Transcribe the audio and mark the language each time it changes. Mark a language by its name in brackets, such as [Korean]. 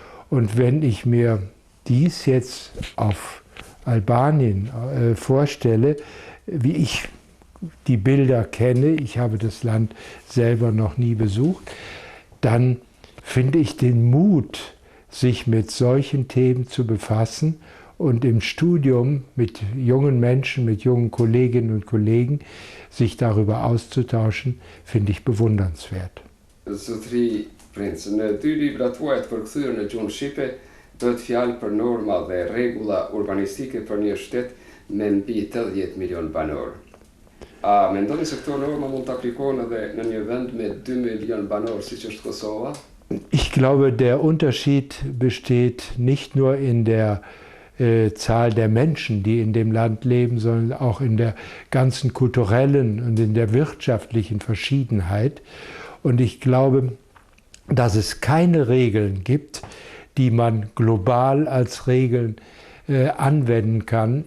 [German] Und wenn ich mir dies jetzt auf Albanien vorstelle, wie ich die Bilder kenne, ich habe das Land selber noch nie besucht, dann finde ich den Mut, sich mit solchen Themen zu befassen und im Studium mit jungen Menschen, mit jungen Kolleginnen und Kollegen, sich darüber auszutauschen, finde ich bewundernswert. [Albanian] Zotri Prinz, në 2 libra tuaja të përkthyer në gjuhën shqipe, bëhet fjalë për norma dhe rregulla urbanistike për një shtet me mbi 80 milion banor. A mendoni se këto norma mund të aplikohen edhe në një vend me 2 milion banor siç është Kosova? [German] Ich glaube, der Unterschied besteht nicht nur in der Zahl der Menschen, die in dem Land leben, sondern auch in der ganzen kulturellen und in der wirtschaftlichen Verschiedenheit. Und ich glaube, dass es keine Regeln gibt, die man global als Regeln anwenden kann.